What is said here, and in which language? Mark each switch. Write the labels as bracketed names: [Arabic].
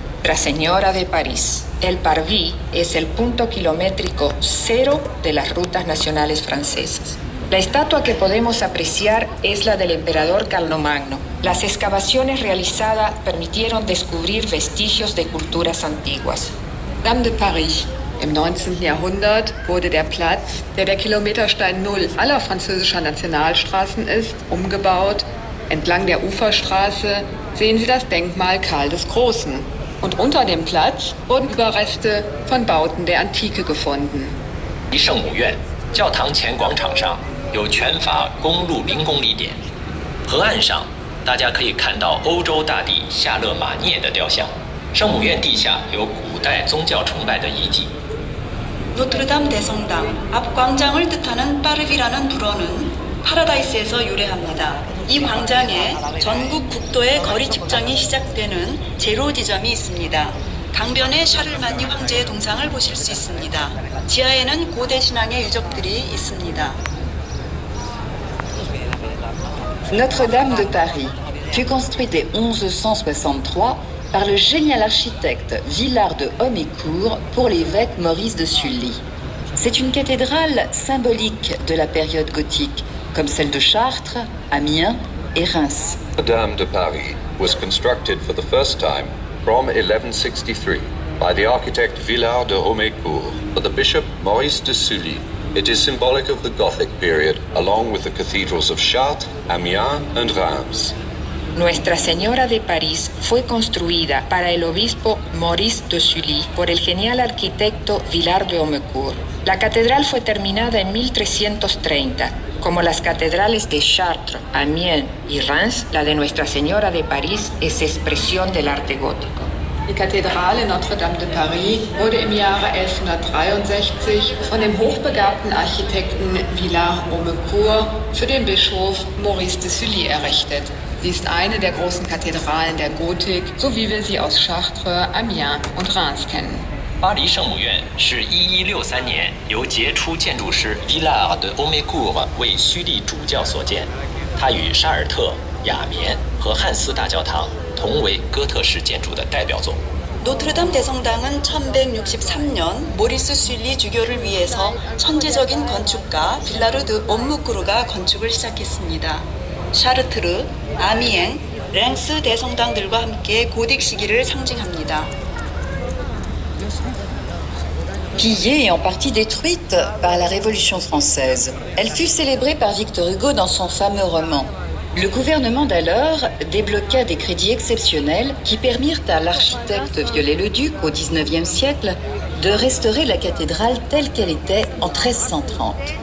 [Spanish] Nuestra Señora de París. El Parvis es el punto kilométrico cero de las rutas nacionales francesas. La estatua que podemos apreciar es la del emperador Carlomagno. Las excavaciones realizadas permitieron descubrir vestigios de culturas antiguas. [German] Dame de Paris. Im 19. Jahrhundert wurde der Platz, der Kilometerstein Null aller französischer Nationalstraßen ist, umgebaut. Entlang der Uferstraße sehen Sie das Denkmal Karl des Großen. Und unter dem Platz wurden Überreste von Bauten der Antike gefunden. [Chinese] 圣母院教堂前广场上有全法公路0公里点，河岸上大家可以看到欧洲大帝夏勒马涅的雕像。圣母院地下有古代宗教崇拜的遗迹。 [Korean] 노트르담 대성당 앞 광장을 뜻하는 파르비라는 불어는 파라다이스에서 유래합니다. 이 광장에 전국 국도의 거리 측정이 시작되는 제로 지점이 있습니다. 강변에 샤를마니 황제의 동상을 보실 수 있습니다. 지하에는 고대 신앙의 유적들이 있습니다. [French] Notre-Dame de Paris fut construite dès 1163 par le génial architecte Villard de Homécourt pour l'évêque Maurice de Sully. C'est une cathédrale symbolique de la période gothique, comme celle de Chartres, Amiens et Reims. [English] Notre-Dame de Paris was constructed for the first time from 1163 by the architect Villard de Homécourt for the bishop Maurice de Sully. It is symbolic of the Gothic period, along with the cathedrals of Chartres, Amiens and Reims. [Spanish] Nuestra Señora de París fue construida para el obispo Maurice de Sully por el genial arquitecto Villard de Homécourt. La catedral fue terminada en 1330. Como las catedrales de Chartres, Amiens y Reims, la de Nuestra Señora de París es expresión del arte gótico. [German] Die Kathedrale Notre-Dame de Paris wurde im Jahre 1163 von dem hochbegabten Architekten Villard Homécourt für den Bischof Maurice de Sully errichtet. Sie ist eine der großen Kathedralen der Gotik, so wie wir sie aus Chartres, Amiens und Reims kennen. [Chinese] 巴黎圣母院是1163年由杰出建筑师 Villard de Homécourt 为虚立主教所建，它与沙尔特、雅眠和汉斯大教堂同为哥特式建筑的代表作。 [Korean] 노트르담 대성당은 1163년 모리스 슐리 주교를 위해서 천재적인 건축가 빌라르 드 옴무쿠르가 건축을 시작했습니다. 샤르트르, 아미엥, 랭스 대성당들과 함께 고딕 시기를 상징합니다. [French] Pillée et en partie détruite par la Révolution française, elle fut célébrée par Victor Hugo dans son fameux roman. Le gouvernement d'alors débloqua des crédits exceptionnels qui permirent à l'architecte Viollet-le-Duc, au XIXe siècle, de restaurer la cathédrale telle qu'elle était en 1330.